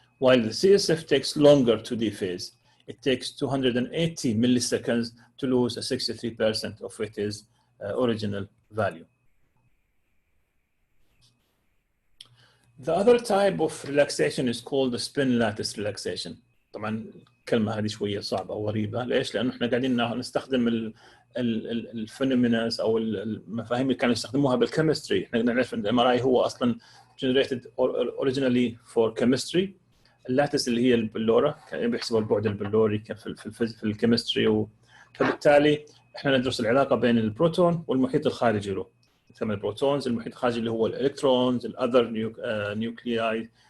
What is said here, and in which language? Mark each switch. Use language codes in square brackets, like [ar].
[en] While the CSF takes longer to dephase, it takes 280 milliseconds to lose 63% of its original value. The other type of relaxation is called the spin lattice relaxation. [ar] طبعا الكلمة هذه شوية صعبة وغريبة. ليش؟ لأنه إحنا قاعدين نستخدم الفينوميناز أو المفاهيم اللي كانوا يستخدموها بالكيمستري. إحنا نعرف إن MRI هو أصلاً [en] generated originally for chemistry. [ar] اللاتس اللي هي البلورة، كانوا بيحسبوا البعد البلوري في الكيمستري، فبالتالي إحنا ندرس العلاقة بين البروتون والمحيط الخارجي له. ثم البروتونز، المحيط الخارجي اللي هو الالكترونز، الاذر نيوكلياي.